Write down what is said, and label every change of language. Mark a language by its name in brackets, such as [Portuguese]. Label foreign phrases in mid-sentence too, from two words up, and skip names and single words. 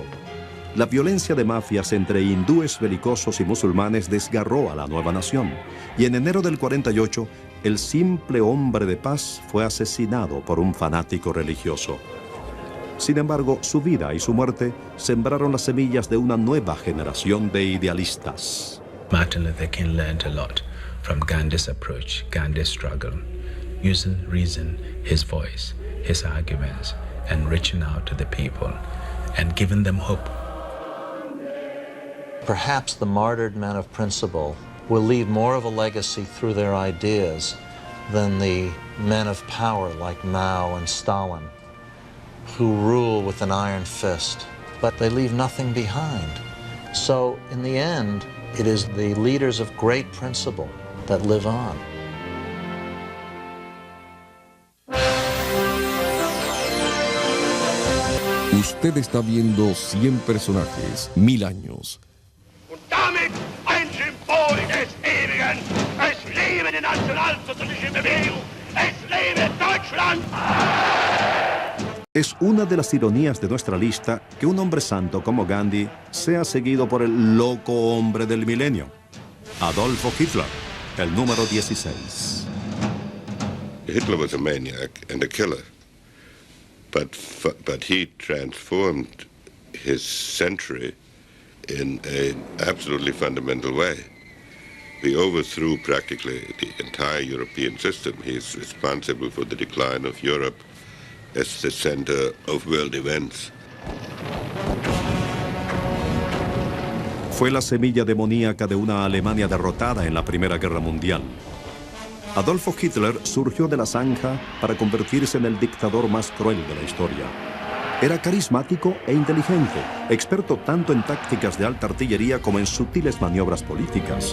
[Spanish] La violencia de mafias entre hindúes belicosos y musulmanes desgarró a la nueva nación, y en enero del 48, el simple hombre de paz fue asesinado por un fanático religioso. Sin embargo, su vida y su muerte sembraron las semillas de una nueva generación de idealistas. [English] Martin Luther King learned a lot from Gandhi's approach, Gandhi's struggle, using reason, his voice, his arguments, and reaching out to the people and giving them hope. Perhaps the martyred men of principle will leave more of a legacy through their ideas than the men of power like Mao and Stalin, who rule with an iron fist, but they leave nothing behind. So in the end, it is the leaders of great principle that live on. [Spanish] Usted está viendo 100 personajes, 1000 años. [German] Damit ein Symbol des Ewigen. Es lebe die nationalsozialistische Bewegung. Es lebe Deutschland. [Spanish] Es una de las ironías de nuestra lista que un hombre santo como Gandhi sea seguido por el loco hombre del milenio, Adolfo Hitler, el número 16. [English] Hitler was a maniac and a killer, but he transformed his century in an absolutely fundamental way. He overthrew practically the entire European system. He is responsible for the decline of Europe as the center of world events. [Spanish] Fue la semilla demoníaca de una Alemania derrotada en la Primera Guerra Mundial. Adolfo Hitler surgió de la zanja para convertirse en el dictador más cruel de la historia. Era carismático e inteligente, experto tanto en tácticas de alta artillería como en sutiles maniobras políticas.